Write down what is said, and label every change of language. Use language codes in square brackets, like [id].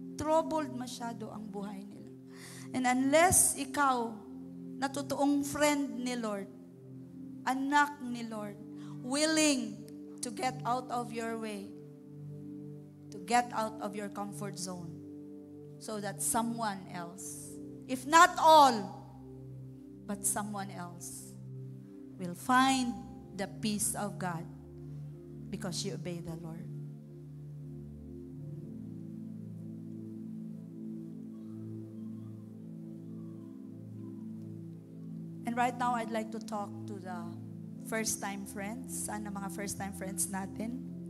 [tl] Troubled masyado ang buhay nila. [en] And unless [tl] ikaw, na totoong friend ni Lord, [en] anak ni Lord, willing to get out of your way, to get out of your comfort zone, so that someone else, if not all, but someone else, will find the peace of God because you obey the Lord. And right now, I'd like to talk to the first-time friends. [tl] Saan ang mga first-time friends natin?